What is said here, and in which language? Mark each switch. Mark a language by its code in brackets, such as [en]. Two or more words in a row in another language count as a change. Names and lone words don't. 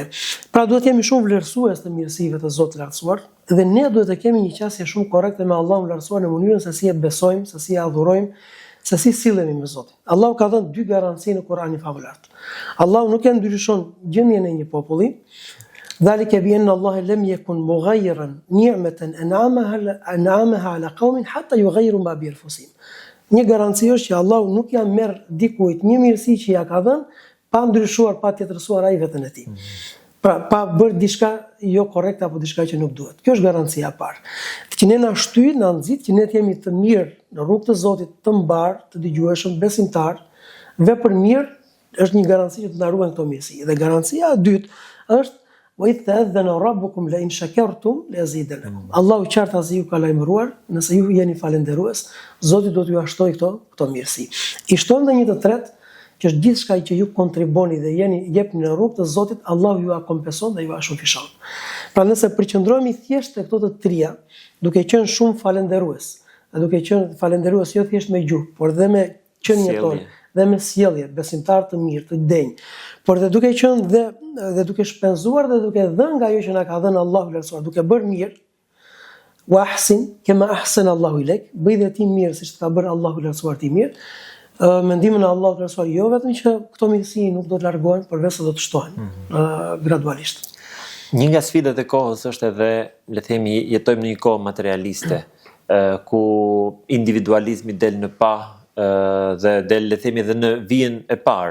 [sq] Pra duhet jemi shumë vlerësues të mirësive të Zotit të lartësuar dhe ne duhet të kemi një qasje shumë korrekte me Allahun e lartësuar në mënyrën se si e besojmë, se si e adhurojmë, se si sillemi me Zotin. Allahu ka dhënë dy garanci në Kur'anin favullart. Allahu nuk e ndryshon gjendjen e një populli. [ar] ذلك بأن الله لم يك مغيرا نعمة أنعمها على قوم حتى يغيروا ما بأنفسهم. [sq] Një garanci është që Allahu nuk ja merr dikujt një mirësi që ja ka dhënë pa ndryshuar, pa tjetërsuar ai veten e tij. Pra, pa bërë diçka jo korrekte apo diçka që nuk duhet. Kjo është garancia e parë. Që ne na shtyj, na nxit që ne të jemi të mirë në rrugë të Zotit, të mbar, të dëgjueshëm, besimtar, vepër mirë është një garanci që të na ruajnë këto mirësi. [ar] Dhe garancia e dytë është وإذ تأذن ربكم لئن شكرتم لأزيدنكم. [sq] Allahu qartazi ju ka lajmëruar, nëse ju jeni falënderues, Zoti do t'ju shtojë këto mirësi. I shton dhe një të tretë që është gjithçka që ju kontriboni dhe jepni në rrugë të Zotit, Allahu ju kompenson dhe ju shufishon. Pra nëse përqendrohemi thjesht te këto të trija, duke qenë shumë falënderues, duke qenë falënderues jo thjesht me gjuhë, por dhe me qenien tonë, dhe me sjellje, besimtar të mirë, të denj, por dhe duke qenë dhe duke shpenzuar dhe duke dhënë nga ajo që na ka dhënë Allahu i Lartësuar, duke bërë mirë, [ar] وأحسن كما أحسن الله إليك, [sq] bëj dhe ti mirë siç ka bërë Allahu i Lartësuar ti mirë. Mendimin e Allahut të Lartësuar jo vetëm që këto mirësi nuk do të largohen, por vetë do të shtohen gradualisht. Një nga sfidat e kohës është edhe, le të themi, jetojmë në një kohë materialiste, ku individualizmi del në pa dhe del, le të themi, edhe në vijën e parë.